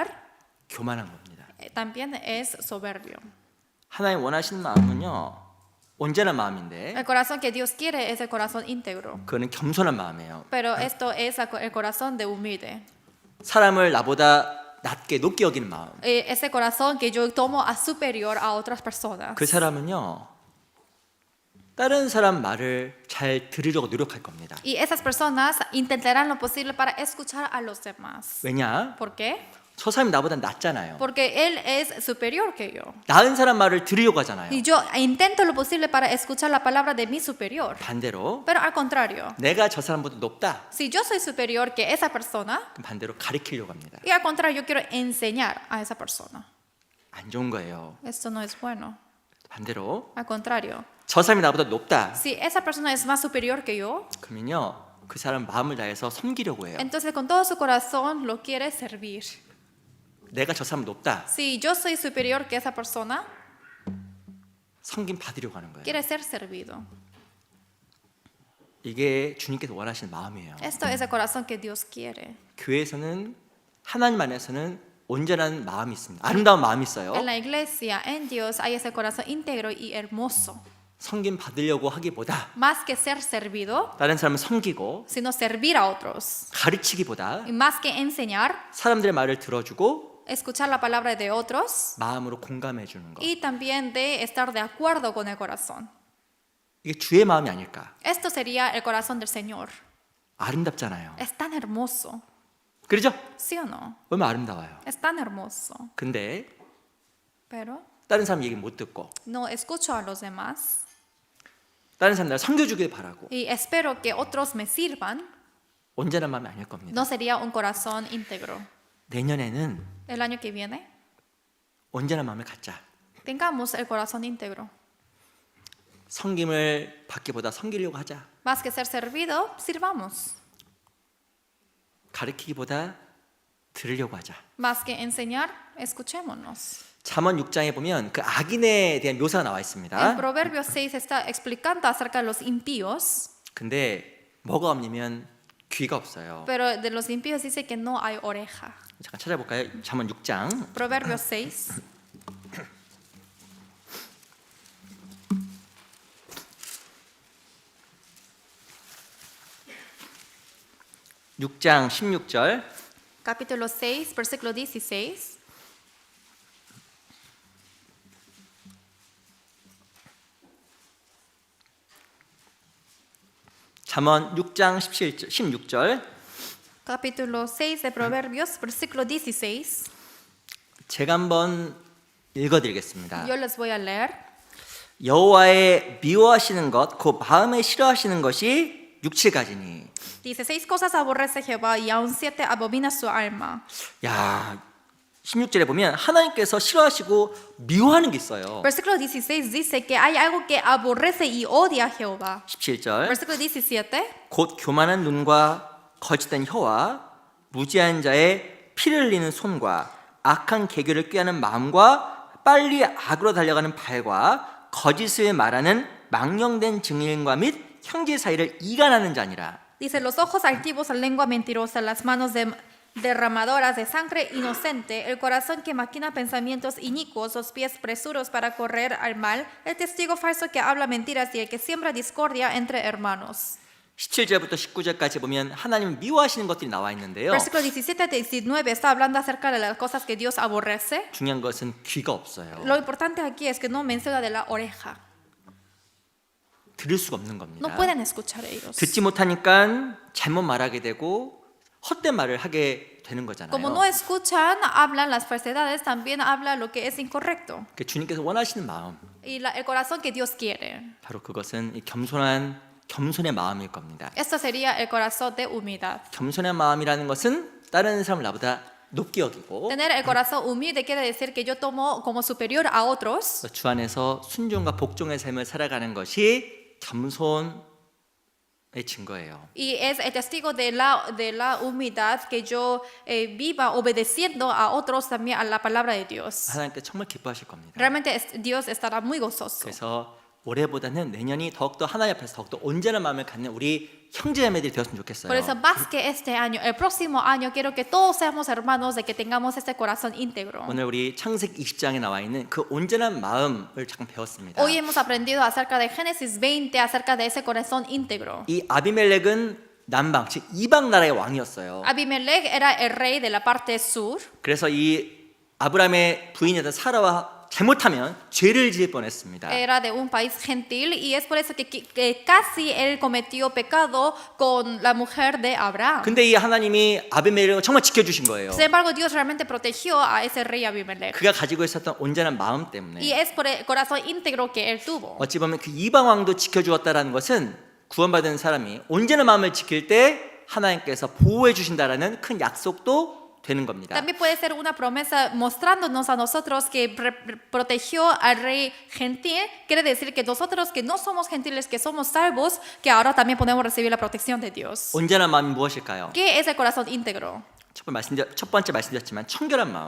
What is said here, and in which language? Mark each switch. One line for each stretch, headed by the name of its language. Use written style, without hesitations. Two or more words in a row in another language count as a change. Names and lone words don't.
Korean: 교만한 겁니다.
Spanish: también es soberbio.
Korean: 하나님 원하시는 마음은요 온전한 마음인데
Spanish: El corazón que Dios quiere es el corazón íntegro,
Korean: 그거는 겸손한 마음이에요.
Spanish: pero esto es el corazón de humilde.
Korean: 사람을 나보다 낮게 높게 여기는 마음.
Spanish: Ese corazón que yo tomo a superior a otras personas.
Korean: 그 사람은요 다른 사람 말을 잘 들으려고 노력할 겁니다.
Spanish: Y esas personas intentarán lo posible para escuchar a los demás.
Korean: 왜냐?
Spanish: ¿Por qué?
Korean: 저 사람이 나보다 낫잖아요.
Spanish: Porque él es superior que yo.
Korean: 나은 사람 말을 들으려고 하잖아요.
Spanish: Y yo intento lo posible para escuchar la palabra de mi superior.
Korean: 반대로
Spanish: Pero al contrario,
Korean: 내가 저 사람보다 높다.
Spanish: si yo soy superior que esa persona,
Korean: 그럼 반대로 가리키려고 합니다.
Spanish: y al contrario, yo quiero enseñar a esa persona.
Korean: 안 좋은 거예요.
Spanish: Esto no es bueno.
Korean: 반대로
Spanish: Al contrario,
Korean: 저 사람이 나보다 높다.
Spanish: si esa persona es más superior que yo,
Korean: 그러면요 그 사람 마음을 다해서 섬기려고 해요.
Spanish: entonces con todo su corazón lo quiere servir.
Korean: 내가 저 사람 높다.
Spanish: Si yo soy superior que esa persona,
Korean: 섬김 받으려고 하는 거예요.
Spanish: quiere ser servido.
Korean: 이게 주님께서 원하시는 마음이에요.
Spanish: Esto es el corazón que Dios quiere.
Korean: 교회에서는 하나님 안에서는 온전한 마음이 있습니다. 아름다운 마음이 있어요.
Spanish: En la iglesia, en Dios, hay ese corazón íntegro y hermoso.
Korean: 섬김 받으려고 하기보다
Spanish: Más que ser servido,
Korean: 다른 사람을 섬기고
Spanish: sino servir a otros.
Korean: 가르치기보다
Spanish: Y más que enseñar,
Korean: 사람들의 말을 들어주고
Spanish: escuchar la palabra de otros
Korean: 마음으로 공감해 주는 것.
Spanish: y también de estar de acuerdo con el corazón.
Korean: 이게 주의 마음이 아닐까?
Spanish: Esto sería el corazón del Señor.
Korean: 아름답잖아요.
Spanish: Es tan hermoso,
Korean: 그렇죠?
Spanish: ¿sí o no?
Korean: 얼마나 아름다워요.
Spanish: Es tan hermoso.
Korean: 근데
Spanish: Pero
Korean: 다른 사람 얘기 못 듣고
Spanish: no escucho a los demás
Korean: 다른 사람 날 섬겨주길 바라고
Spanish: y espero que otros me sirvan.
Korean: 온전한 마음이 아닐 겁니다.
Spanish: No sería un corazón íntegro.
Korean: 내년에는
Spanish: El año que viene,
Korean: 온전한 마음을 갖자.
Spanish: tengamos el corazón íntegro.
Korean: 섬김을 받기보다 섬기려고 하자.
Spanish: Más que ser servido, sirvamos.
Korean: 가르치기보다 들으려고 하자.
Spanish: Más que enseñar, escuchémonos.
Korean: 잠언 6장에 보면 그 악인에 대한 묘사가 나와
Spanish: En
Korean: 있습니다.
Spanish: Proverbios 6 está explicando acerca de los impíos,
Korean: 근데 뭐가 없냐면 귀가 없어요.
Spanish: pero de los impíos dice que no hay oreja.
Korean: 잠깐 찾아볼까요? 잠언 6장.
Spanish: Proverbios 6,
Korean: 6장 16절.
Spanish: capítulo 6, versículo 16.
Korean: 잠언 6장 16절.
Spanish: Capítulo 6 de Proverbios, versículo 16.
Korean: 제가 한번 읽어드리겠습니다.
Spanish: Yo les voy a leer.
Korean: 여호와의 미워하시는 것, 그 마음에 싫어하시는 것이 6, 7가지니.
Spanish: Dice, 6 cosas aborrece Jehová y aún 7 abomina su alma.
Korean: 야, 16절에 보면 하나님께서 싫어하시고 미워하는 게 있어요.
Spanish: Versículo 16 dice que hay algo que aborrece y odia a Jehová.
Korean: 17절.
Spanish: Versículo 17.
Korean: 곧 교만한 눈과 거짓된 혀와 무지한 자의 피를 흘리는 손과 악한 계교를 꾀하는 마음과 빨리 악으로 달려가는 발과 거짓을 말하는 망령된 증인과 및 형제 사이를 이간하는 자니라.
Spanish: Dice, los ojos altivos, la lengua mentirosa, las manos derramadoras de sangre inocente, el corazón que maquina pensamientos inicuos, los pies presuros para correr al mal, el testigo falso que habla mentiras y el que siembra discordia entre hermanos.
Korean: 17절부터 19절까지 보면 하나님 미워하시는 것들이 나와 있는데요.
Spanish: Versículo 17 a 19 está hablando acerca de las cosas que Dios aborrece.
Korean: 중요한 것은 귀가 없어요.
Spanish: Lo importante aquí es que no menciona de la oreja.
Korean: 들을 수가 없는
Spanish: No
Korean: 겁니다.
Spanish: pueden escuchar ellos.
Korean: 듣지 못하니까 잘못 말하게 되고 헛된 말을 하게 되는 거잖아요.
Spanish: Como no escuchan, hablan las falsedades, también habla lo que es incorrecto.
Korean: 그 주님께서 원하시는 마음,
Spanish: Y el corazón que Dios quiere.
Korean: 바로 그것은 이 겸손의 마음일 겁니다.
Spanish: Esto sería el corazón de humildad.
Korean: 겸손의 마음이라는 것은 다른 사람을 나보다 높게 여기고
Spanish: Tener el corazón humilde quiere decir que yo tomo como superior a otros
Korean: 주 안에서 순종과 복종의 삶을 살아가는 것이 겸손의 증거예요.
Spanish: y es el testigo de la humildad que yo viva obedeciendo a otros también a la palabra de Dios.
Korean: 하나님께 정말 기뻐하실 겁니다.
Spanish: Realmente Dios estará muy gozoso.
Korean: 그래서 올해보다는 내년이 더욱더 하나님 앞에서 더욱더 온전한 마음을 갖는 우리 형제자매들이 되었으면 좋겠어요.
Spanish: Por eso, más que este año, el próximo año, quiero que todos seamos hermanos, de que tengamos este corazón íntegro.
Korean: 오늘 우리 창세기 20장에 나와 있는 그 온전한 마음을 잠깐 배웠습니다.
Spanish: Hoy hemos aprendido acerca de Génesis 20, acerca de ese corazón íntegro.
Korean: 이 아비멜렉은 남방, 즉 이방 나라의 왕이었어요.
Spanish: Abimelech era el rey de la parte sur.
Korean: 그래서 이 아브라함의 부인이었던 사라와 잘못하면 죄를 지을 뻔했습니다.
Spanish: Era de un país gentil y es por eso que casi él cometió pecado con la mujer de Abraham.
Korean: 근데 이 하나님이 아비멜렉을 정말 지켜주신 거예요.
Spanish: Sin embargo, Dios realmente protegió a ese rey Abimelech.
Korean: 그가 가지고 있었던 온전한 마음 때문에
Spanish: Y es por el corazón íntegro que él tuvo.
Korean: 어찌 보면 그 이방 왕도 지켜주었다라는 것은 구원받은 사람이 온전한 마음을 지킬 때 하나님께서 보호해 주신다라는 큰 약속도 되는 겁니다.
Spanish: También puede ser una promesa mostrándonos a nosotros que protegió al rey gentil. Quiere decir que nosotros que no somos gentiles, que somos salvos, que ahora también podemos recibir la protección de Dios.
Korean: 온전한 마음이 무엇일까요?
Spanish: ¿Qué es el corazón íntegro?
Korean: 첫 번째 말씀드렸지만 청결한 마음,